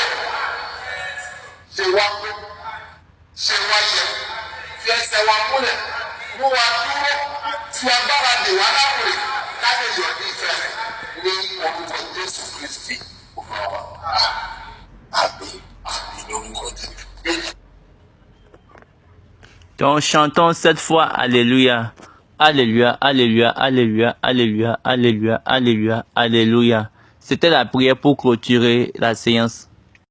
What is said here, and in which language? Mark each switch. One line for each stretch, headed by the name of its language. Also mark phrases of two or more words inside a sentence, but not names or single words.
Yoruba: Ṣé wá yẹ fi ẹsẹ̀ wa múlẹ̀ mú wa dúró. Tí agbára dè wá láwùrè láyé yọ̀ ní ìfẹ́ ní orúkọ Jésù Kristi Olúwa. Àmín lórúkọ Jésù.
French: Donc chantons cette fois Alléluia. Alléluia, Alléluia, Alléluia, Alléluia, Alléluia, Alléluia, Alléluia. C'était la prière pour clôturer la séance.